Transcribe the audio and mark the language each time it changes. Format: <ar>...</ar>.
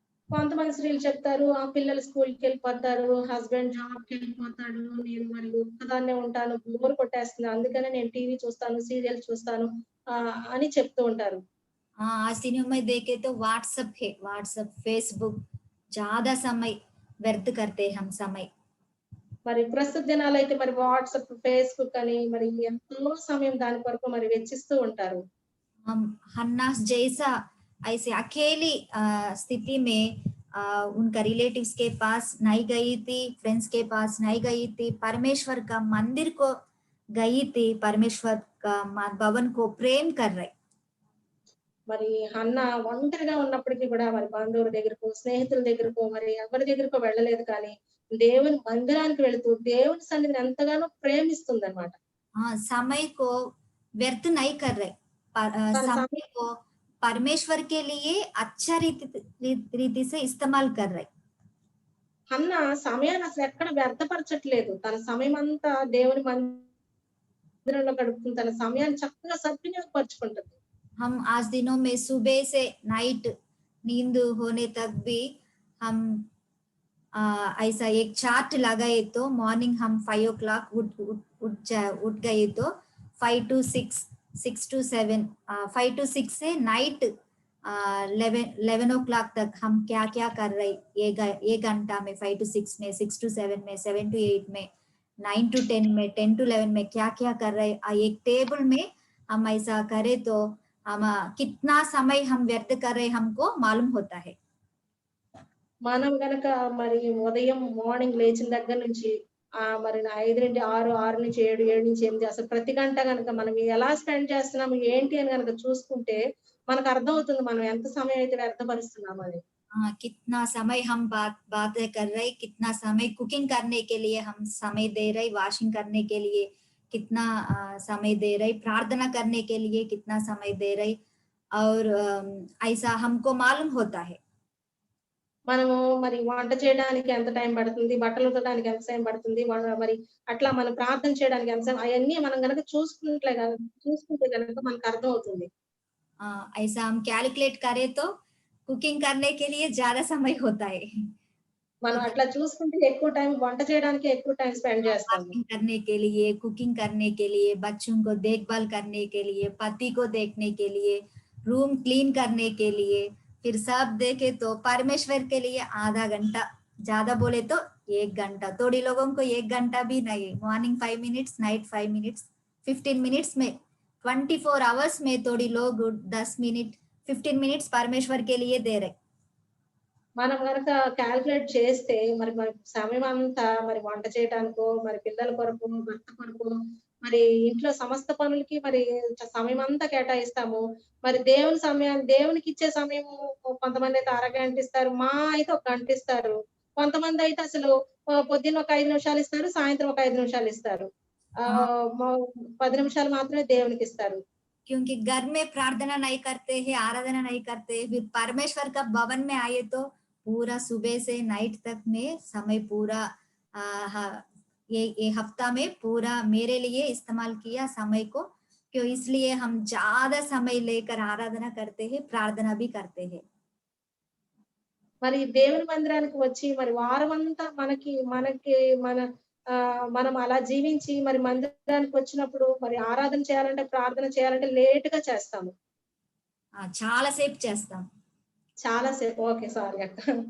<te>కొంతమంది స్త్రీలు చెప్తారు, ఆ పిల్లలు స్కూల్కి వెళ్ళిపోతారు, హస్బెండ్ జాబ్కి వెళ్ళిపోతాడు, నేను మరి ఒక్కదాన్నే ఉంటాను, బోర్ కొట్టేస్తుంది, అందుకనే నేను టీవీ చూస్తాను, సీరియల్ చూస్తాను అని చెప్తూ ఉంటారు.</te> <hi>आज दिनों में देखे तो व्हाट्सएप है, व्हाट्सएप फेसबुक ज्यादा समय व्यर्थ करते हम समय.</hi> <te>మరి ప్రస్తుత దినాలు అయితే మరి వాట్సాప్, ఫేస్బుక్ అని మరి ఎంతో సమయం దాని కొరకు మరి వెచ్చిస్తూ ఉంటారు.</te> <hi>हम हन्ना जैसा ऐसे अकेली स्थिति में उनका रिलेटिव्स के पास नहीं गई थी, फ्रेंड्स के पास नहीं गई थी, परमेश्वर का मंदिर को गई थी, परमेश्वर का भवन को प्रेम कर रहे.</hi> <te>మరి అన్న ఒంటరిగా ఉన్నప్పటికీ కూడా మరి బంధువుల దగ్గరకు, స్నేహితుల దగ్గరకు, మరి ఎవరి దగ్గరకు వెళ్ళలేదు, కానీ దేవుని మందిరానికి వెళుతూ దేవుని సన్నిధిని ఎంతగానో ప్రేమిస్తుంది అనమాట.</te> <hi>समय को व्यर्थ नहीं कर रहे, समय को परमेश्वर के लिए अच्छा रीति से इस्तेमाल कर रहे.</hi> <te>అన్న సమయాన్ని అసలు ఎక్కడ వ్యర్థపరచట్లేదు, తన సమయం అంతా దేవుని మందిరంలో గడుపుతుంది, తన సమయాన్ని చక్కగా సద్వినియోగపరుచుకుంటుంది.</te> <hi>हम आज दिनों में सुबह से नाइट नींद होने तक भी हम ऐसा एक चार्ट लगाए तो मॉर्निंग हम 5 o'clock उठ गए तो 5 to 6 6 to 7, 5 to 6 से नाइट 11 o'clock तक हम क्या क्या कर रहे, ये घंटा में 5 to 6 में, 6 to 7 में, 7 to 8 में, 9 to 10 में, 10 to 11 में क्या क्या कर रहे, एक टेबल में हम ऐसा करें तो हम कितना समय हम व्यर्थ कर रहे हमको मालूम होता है.</hi> <te>మనం గనక మరి ఉదయం మార్నింగ్ లేచిన దగ్గర నుంచి మరి 5 6, 6 నుంచి 7, 7 నుంచి 8 అసలు ప్రతి గంట గనక మనం ఎలా స్పెండ్ చేస్తున్నాము ఏంటి అని గనక చూసుకుంటే మనకు అర్థమవుతుంది మనం ఎంత సమయం అయితే వ్యర్థపరుస్తున్నామని.</te> <hi>कितना समय हम बातें कर रहे, कितना समय कुकिंग करने के लिए हम समय दे रहे, वॉशिंग करने के लिए कितना समय दे रहे, प्रार्थना करने के लिए कितना समय दे रहे, और ऐसा हमको मालूम होता है.</hi> <te>మనము మరి వంట చేయడానికి ఎంత టైం పడుతుంది, బట్టలు ఉతకడానికి ఎంత సమయం పడుతుంది, మరి అట్లా మనం ప్రార్థన చేయడానికి ఎంత సమయం అయన్నీ మనం గనక చూసుకుంటే గనక మనకు అర్థమవుతుంది.</te> <hi>ऐसा हम कैलकुलेट करें तो कुकिंग करने के लिए ज्यादा समय होता है.</hi> <te>మనం అట్లా చూసుకుంటే ఎక్కువ టైం వంట చేయడానికే ఎక్కువ టైం స్పెండ్ చేస్తాము.</te> <hi>वॉशिंग करने के लिए, कुकिंग करने के लिए, बच्चों को देखभाल करने के लिए, पति को देखने के लिए, रूम क्लीन करने के लिए, फिर सब देखे तो परमेश्वर के लिए आधा घंटा, ज्यादा बोले तो 1 घंटा. थोड़ी लोगों को 1 घंटा भी नहीं, morning 5 minutes, night 5 minutes, 15 minutes में, 24 आवर्स में थोड़ी लोग 10 मिनट, 15 मिनट्स परमेश्वर के लिए दे रहे.</hi> <te>మనం గనక కాలిక్యులేట్ చేస్తే మరి మన సమయం అంతా మరి వంట చేయడానికో, మరి పిల్లల కొరకు, భర్త కొరకు, మరి ఇంట్లో సమస్త పనులకి మరి సమయం అంతా కేటాయిస్తాము. మరి దేవునికి ఇచ్చే సమయం కొంతమందైతే అరగంట ఇస్తారు. అయితే ఒక గంట ఇస్తారు. కొంతమందైతే అసలు పొద్దున్న ఒక 5 నిమిషాలు ఇస్తారు. సాయంత్రం ఒక 5 నిమిషాలు ఇస్తారు.</te> <hi>हाँ,</hi> <te>10 నిమిషాలు మాత్రమే దేవునికి ఇస్తారు.</te> <hi>क्योंकि घर में प्रार्थना नहीं करते हैं, आराधना नहीं करते हैं, फिर परमेश्वर का भवन में आए तो पूरा सुबह से नाइट तक में समय पूरा ये हफ्ता में पूरा मेरे लिए इस्तेमाल किया समय को, क्यों इसलिए हम ज्यादा समय लेकर आराधना करते हैं, प्रार्थना भी करते हैं.</hi> <te>మరి దేవుని మందిరానికి వచ్చి మరి వారమంతా మనకి మనకి మన మనం అలా జీవించి మరి మందిరానికి వచ్చినప్పుడు మరి ఆరాధన చేయాలంటే, ప్రార్థన చేయాలంటే లేట్‌గా చేస్తాము. చాలా సేపు చేస్తాం. చాలా సేపు. ఓకే. సారీ అక్క.</te>